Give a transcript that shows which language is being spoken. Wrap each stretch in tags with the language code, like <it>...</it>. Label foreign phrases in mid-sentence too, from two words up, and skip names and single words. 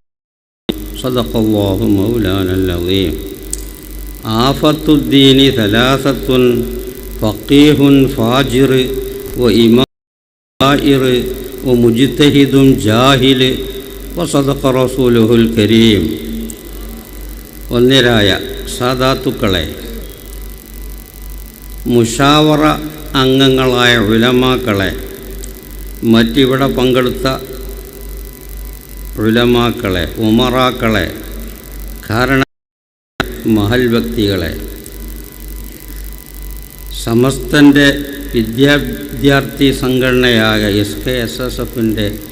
<ar>صدق الله مولانا العظيم. آفة الدين ثلاثة: فقيه فاجر وإمام جائر ومجتهد جاهل وصدق رسوله الكريم.</ar> <ml>ഒന്നിരായ സാദാത്തുക്കളെ, മുഷാവറ അംഗങ്ങളായ ഉലമാക്കളെ, മറ്റിവിടെ പങ്കെടുത്ത ഉലമാക്കളെ, ഉമറാക്കളെ, കാരണ മഹൽ വ്യക്തികളെ, സമസ്തൻ്റെ വിദ്യാർത്ഥി സംഘടനയായ SKSSFൻ്റെ</ml>